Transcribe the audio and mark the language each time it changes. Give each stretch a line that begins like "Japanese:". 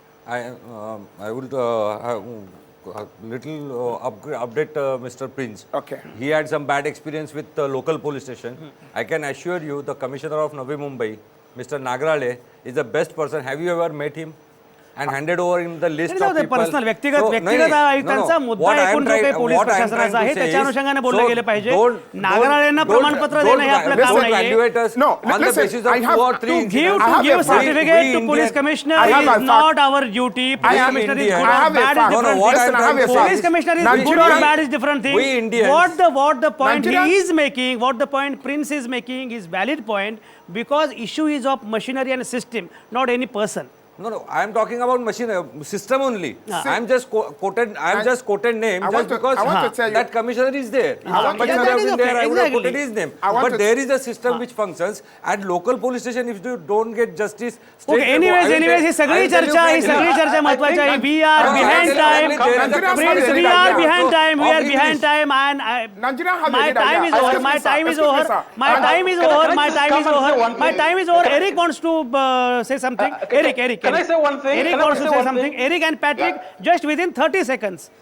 English: I would have a little update Mr. Prince. Okay. He had some bad experience with the local police station. I can assure you the Commissioner of Navi Mumbai, Mr. Nagrale, is the best person. Have you ever met him? And handed over him the list of people.
Marathi: Personal व्यक्तिगत आयुक्तांचा मुद्दा एकूण जो काही police प्रशासनाचा आहे त्याच्या अनुषंगाने बोललं गेलं पाहिजे. नागराळेंना प्रमाणपत्र देणं हे आपलं काम नाहीये.
English: No, listen, I have To give certificate to police commissioner is not our duty. Police commissioner is good or bad is different thing. Police commissioner is good or bad is different thing. We Indians. What the point he is making, what the point Prince is making is valid point because issue is of machinery and system, not any person. No, I am talking about machine system only. I am just quoted name just because that commissioner is there. If somebody would have been there, I would have quoted his name. But there is a system which functions. At local police station, if you don't get justice, anyways,
Marathi: ही सगळी चर्चा महत्त्वाची आहे.
English: We are behind time. Prince, we are behind time. We are behind time, and my time is over. My time is over. My time is over. My time is over. My time is over. Eric wants to say something. Eric. Can I say one thing? Eric wants to say something. Eric and Patrick, just within 30 seconds.